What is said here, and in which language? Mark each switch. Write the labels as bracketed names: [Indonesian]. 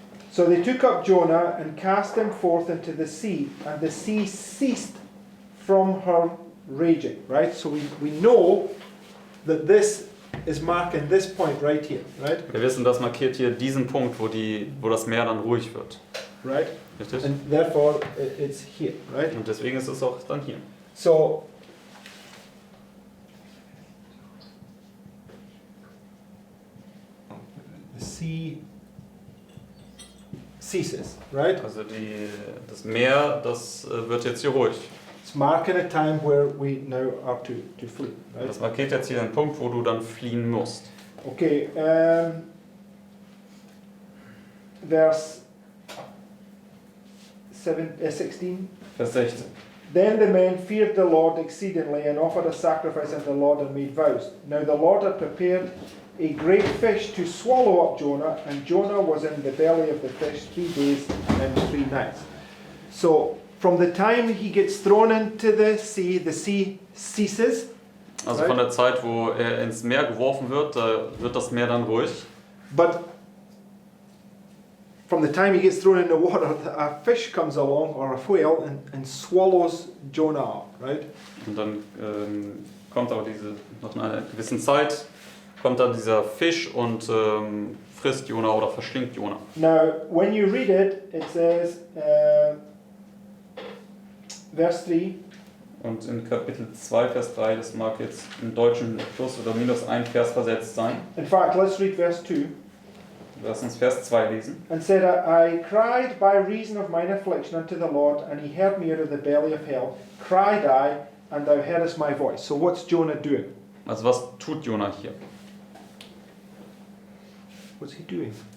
[English] So they took up Jonah and cast him forth into the sea, and the sea ceased from her raging. Right? So we know that this is marking this point right here. Right? [German] Wir wissen, das markiert hier diesen Punkt, wo das Meer dann ruhig wird. [English] Right? [German] Richtig? [English] And therefore it's here. Right? [German] Und deswegen ist es auch dann hier. [English] So the sea ceases. Right? [German] Also das Meer, das wird jetzt hier ruhig. [English] It's marking a time where we now are to flee. Right? [German] Das markiert jetzt hier einen Punkt, wo du dann fliehen musst. [English] Okay, verse 16. [German] Vers 16. [English] Then the men feared the Lord exceedingly and offered a sacrifice unto the Lord and made vows. Now the Lord had prepared a great fish to swallow up Jonah, and Jonah was in the belly of the fish 3 days and 3 nights. So from the time he gets thrown into the sea ceases. [German] Also [English] Right. [German] von der Zeit, wo er ins Meer geworfen wird, da wird das Meer dann ruhig. [English] But from the time he gets thrown in the water, a fish comes along, or a whale, and swallows Jonah up, right? [German] Und dann kommt aber nach einer gewissen Zeit, kommt dann dieser Fisch und frisst Jona oder verschlingt Jona. [English] Now, when you read it, it says, verse 3, [German] Und in Kapitel 2, Vers 3, das mag jetzt im Deutschen plus oder minus ein Vers versetzt sein. [English] In fact, let's read verse 2. [German] Lass uns Vers 2 lesen. [English] And said, I cried by reason of mine affliction unto the Lord, and he heard me out of the belly of hell. Cried I, and thou heardest my voice. So what's Jonah doing? [German] Also was tut Jonah hier? [English] What's he doing?